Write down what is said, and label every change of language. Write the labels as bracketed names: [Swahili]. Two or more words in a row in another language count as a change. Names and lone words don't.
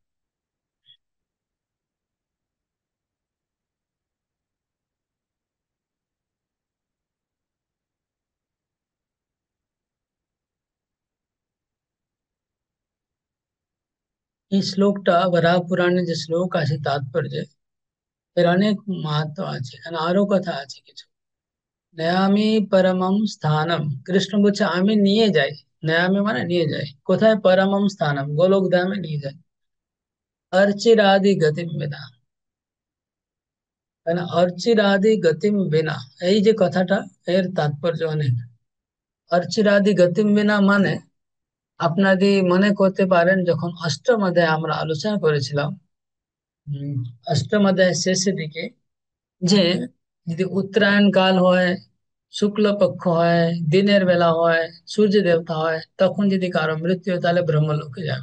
[Bangla] এই শ্লোকটা বরাহ পুরাণে যে শ্লোক আছে তাৎপর্য, এর অনেক মাহাত্ম আছে, এখানে আরো কথা আছে কিছু। [Sanskrit] নয়ামি পরমম স্থানম, [Bangla] কৃষ্ণ বলছে আমি নিয়ে যাই। নয়ামি মানে নিয়ে যাই কোথায়? [Sanskrit] পরমম স্থানম, [Bangla] গোলক ধামে নিয়ে যাই। [Sanskrit] अर्चिरादि गतिम बिना, [Bangla] তাই না? [Sanskrit] अर्चिरादि गतिम बिना, [Bangla] এই যে কথাটা, এর তাৎপর্য অনেক। [Sanskrit] अर्चिरादि गतिम बिना [Bangla] মানে, আপনারা মনে করতে পারেন যখন অষ্টম অধ্যায়ে আমরা আলোচনা করেছিলাম, উম, অষ্টম অধ্যায়ের শেষের দিকে, যে যদি উত্তরায়ণ কাল হয়, শুক্লপক্ষ হয়, দিনের বেলা হয়, সূর্য দেবতা হয়, তখন যদি কারো মৃত্যু হয় তাহলে ব্রহ্মলোকে যাবে।